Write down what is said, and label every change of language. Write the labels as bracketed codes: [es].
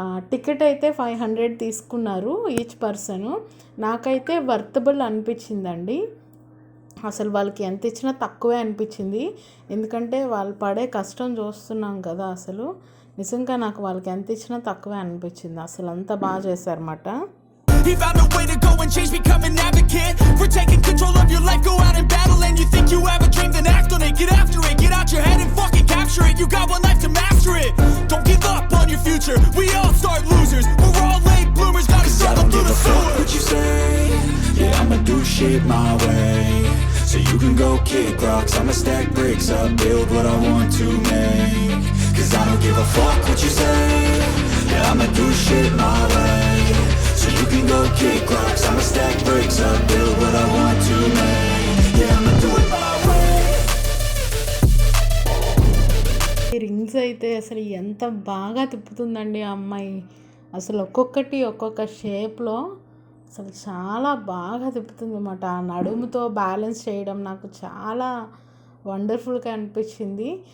[te] Ticket అయితే 500 తీసుకున్నారు [en] Each person. [te] నాకైతే వర్తబుల్ అనిపించిందండి. అసలు వాళ్ళకి ఎంత ఇచ్చినా తక్కువే అనిపించింది, ఎందుకంటే వాళ్ళు పడే కష్టం చూస్తున్నాం కదా. అసలు నిజంగా నాకు వాళ్ళకి ఎంత ఇచ్చినా తక్కువే అనిపించింది, అసలు అంత బాగా చేశారన్నమాట. [en] He found a way to go and change, become an advocate for taking control of your life, go out and battle. And you think you have a dream, then act on it, get after it, get out your head and fucking capture it. You got one life to master it, don't give up on your future. We all start losers, we're all late bloomers, gotta struggle through the sewer. What you say, yeah, I'ma do shit my way. So you can go kick rocks, I'ma stack bricks up, build what I want to make. Cause I don't give a fuck what you say, yeah, I'ma do shit my way. So you can go kick rocks, I'ma stack bricks up, build what I want to make. Yeah, I'ma do it my way. Rings [te] wheels అయితే అసలు ఎంత బాగా తిప్పుతుందండి ఆ అమ్మాయి. అసలు ఒక్కొక్కటి ఒక్కొక్క షేప్లో అసలు చాలా బాగా తిప్పుతుంది అన్నమాట. ఆ నడుముతో బ్యాలెన్స్ చేయడం నాకు చాలా వండర్ఫుల్గా అనిపించింది.